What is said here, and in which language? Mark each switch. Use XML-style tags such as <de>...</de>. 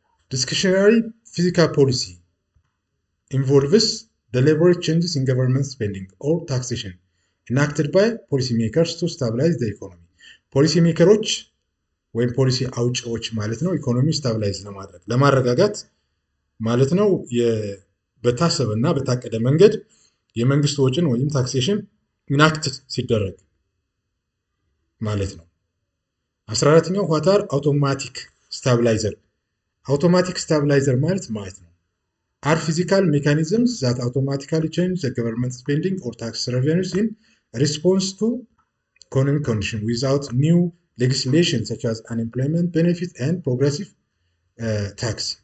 <en>Discretionary fiscal policy involves deliberate changes in government spending or taxation enacted by policymakers to stabilize the economy.</en> <am>ፖሊሲ ሜከሮች ወይም ፖሊሲ አውጪዎች ማለት ነው ኢኮኖሚ ስታብላይዝ ለማረጋጋት ማለት ነው በታሰበና በታቀደ መንገድ የመንግስት ወጪን ወይም ታክሴሽን ኢናክት ሲደረግ ማለት ነው። 14ኛው</am> <en>what are automatic stabilizer? automatic stabilizer</en> <am>ማለት ነው</am> <en>are physical mechanisms that automatically change the government spending or tax revenues in response to economic condition without new legislation such as unemployment benefit and progressive tax.</en>